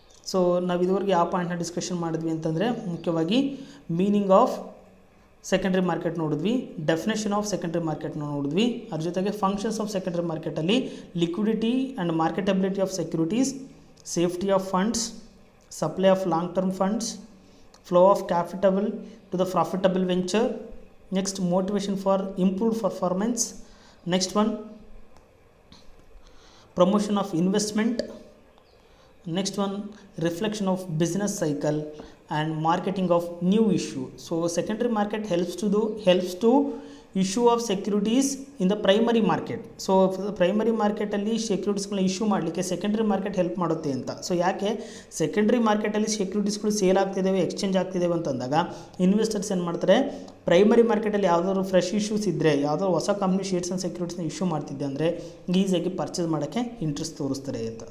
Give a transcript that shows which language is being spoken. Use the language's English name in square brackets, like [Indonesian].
[Kannada] So ನಾವು ಇದುವರೆಗೆ ಯಾವ ಪಾಯಿಂಟ್ನ ಡಿಸ್ಕಷನ್ ಮಾಡಿದ್ವಿ ಅಂತಂದರೆ, ಮುಖ್ಯವಾಗಿ ಮೀನಿಂಗ್ ಆಫ್ ಸೆಕೆಂಡ್ರಿ ಮಾರ್ಕೆಟ್ ನೋಡಿದ್ವಿ, ಡೆಫಿನೇಷನ್ ಆಫ್ ಸೆಕೆಂಡ್ರಿ ಮಾರ್ಕೆಟ್ನ ನೋಡಿದ್ವಿ, ಅದ್ರ ಜೊತೆಗೆ ಫಂಕ್ಷನ್ಸ್ ಆಫ್ ಸೆಕೆಂಡ್ರಿ ಮಾರ್ಕೆಟಲ್ಲಿ liquidity and ಮಾರ್ಕೆಟಬಿಲಿಟಿ of securities, safety of funds, supply of long term funds, flow of capital to the profitable venture, [English] next motivation for improved performance, next one promotion of investment, next one reflection of business cycle, and marketing of new issue. So secondary market helps to issue of securities in the primary market. [Kannada] So primary ಮಾರ್ಕೆಟಲ್ಲಿ ಸೆಕ್ಯೂರಿಟೀಸ್ಗಳನ್ನ issue ಮಾಡಲಿಕ್ಕೆ secondary market help ಮಾಡುತ್ತೆ ಅಂತ. So ಯಾಕೆ secondary ಮಾರ್ಕೆಟಲ್ಲಿ ಸೆಕ್ಯೂರಿಟೀಸ್ಗಳು sale ಆಗ್ತಿದ್ದಾವೆ, exchange ಆಗ್ತಿದ್ದಾವೆ ಅಂತಂದಾಗ investors ಏನು ಮಾಡ್ತಾರೆ, primary ಮಾರ್ಕೆಟಲ್ಲಿ ಯಾವುದಾದ್ರು ಫ್ರೆಶ್ ಇಶ್ಯೂಸ್ ಇದ್ದರೆ, ಯಾವುದಾದ್ರು ಹೊಸ ಕಂಪ್ನಿ ಶೇರ್ಸ್ ಆ್ಯಂಡ್ ಸೆಕ್ಯೂರಿಟೀಸ್ನ ಇಶ್ಯೂ ಮಾಡ್ತಿದ್ದೆ ಅಂದರೆ ಈಸಿಯಾಗಿ ಪರ್ಚೇಸ್ ಮಾಡೋಕ್ಕೆ ಇಂಟ್ರೆಸ್ಟ್ ತೋರಿಸ್ತಾರೆ ಅಂತ.